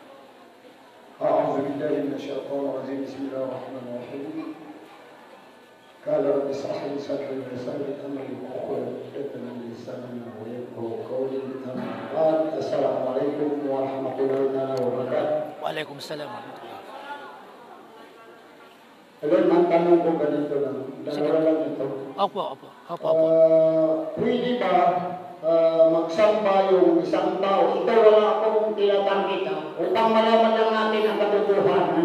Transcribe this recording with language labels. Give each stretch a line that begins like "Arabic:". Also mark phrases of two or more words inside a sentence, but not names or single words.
Arabic: أعوذ بالله من الشيطان الرجيم بسم الله الرحمن الرحيم قال رب اشرح لي صدري ويسر لي امري واحلل عقدة من لساني ويفقهوا قولي. اما بعد السلام عليكم ورحمة الله تعالى وبركاته. وعليكم السلام ورحمة الله.
Filipino: Ayun, ang tanong ko ganito lang. Dalawa lang ito. Opo. Pwede ba magsamba yung isang tao? Ito wala akong tinatanggit upang malaman lang natin ang katotohanan.